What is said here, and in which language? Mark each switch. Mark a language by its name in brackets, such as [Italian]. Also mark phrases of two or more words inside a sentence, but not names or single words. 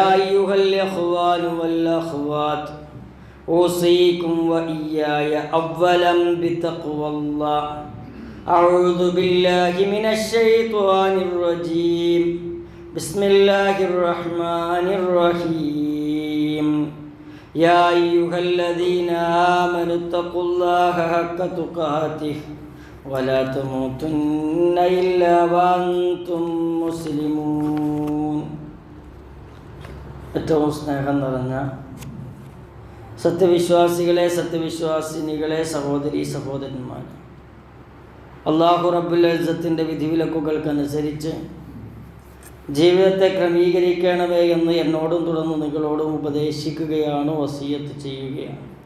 [Arabic] أيها الإخوان والأخوات أوصيكم وإياي أولا بتقوى الله أعوذ بالله من الشيطان الرجيم بسم الله الرحمن الرحيم يا أيها الذين آمنوا اتقوا الله حق تقاته ولا تموتن إلا وأنتم مسلمون. [Malayalam] ഏറ്റവും സ്നേഹം നിറഞ്ഞ സത്യവിശ്വാസികളെ, സത്യവിശ്വാസിനികളെ, സഹോദരീ സഹോദരന്മാർ, [Arabic] الله رب العزة [Malayalam] വിധിവിലക്കുകൾക്കനുസരിച്ച് ജീവിതത്തെ ക്രമീകരിക്കണമേ എന്ന് എന്നോടും തുടർന്ന് നിങ്ങളോടും ഉപദേശിക്കുകയാണ്, വസിയത്ത് ചെയ്യുകയാണ്.